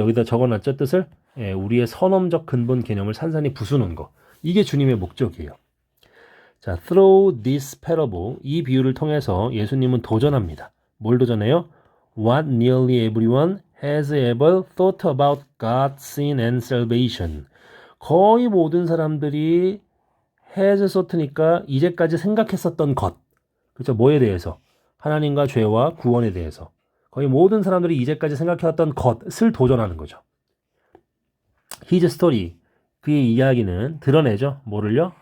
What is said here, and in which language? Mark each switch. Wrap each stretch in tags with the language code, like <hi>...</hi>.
<ko>여기다 적어놨죠 뜻을? 예, 우리의 선언적 근본 개념을 산산히 부수는 거. 이게 주님의 목적이에요. 자,</ko> <en>through this parable,</en> <ko>이 비유를 통해서 예수님은 도전합니다. 뭘 도전해요?</ko> <en>What nearly everyone has ever thought about God's sin and salvation.</en> <ko>거의 모든 사람들이</ko> <en>has thought</en> <ko>니까 이제까지 생각했었던 것. 그렇죠? 뭐에 대해서? 하나님과 죄와 구원에 대해서. 거의 모든 사람들이 이제까지 생각해왔던 것을 도전하는 거죠.</ko> <en>His story,</en> <ko>그의 이야기는 드러내죠. 뭐를요?</ko>